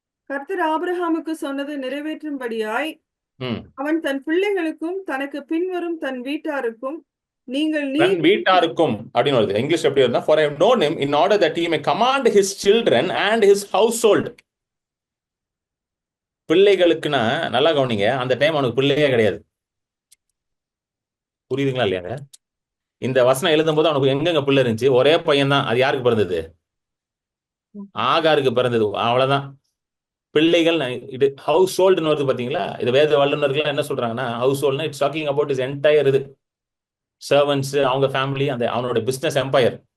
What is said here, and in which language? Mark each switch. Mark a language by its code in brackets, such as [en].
[ta] கர்த்தர் ஆபிரகாமுக்கு சொன்னது நிறைவேற்றும்படியாய் அவன் தன் பிள்ளைகளுக்கும் தனக்கு பின்வரும் தன் வீட்டாருக்கும் தன் வீட்டாருக்கும் அப்படின்னு வருது. இங்கிலீஷ் எப்படி இருந்தா, [en] for I have known him in order that he may command his children and his household. [ta] பிள்ளைகளுக்குன்னா நல்லா கவனிங்க, அந்த டைம் அவனுக்கு பிள்ளையே கிடையாது. புரியுதுங்களா இல்லையாங்க? இந்த வசனம் எழுதும்போது அவனுக்கு எங்கெங்க பிள்ளை இருந்துச்சு? ஒரே பையன் தான். அது யாருக்கு பிறந்தது? ஆகாருக்கு பிறந்தது. அவ்வளவுதான். பிள்ளைகள் இது ஹவுஸ் ஹோல்டுன்னு வருது பாத்தீங்களா? இது வேத வல்லுநர்கள் என்ன சொல்றாங்கன்னா, house ஹோல்ட்னா it's talking about is entire இது சர்வன்ஸ், அவங்க ஃபேமிலி, அந்த அவனோட பிசினஸ் எம்பையர்.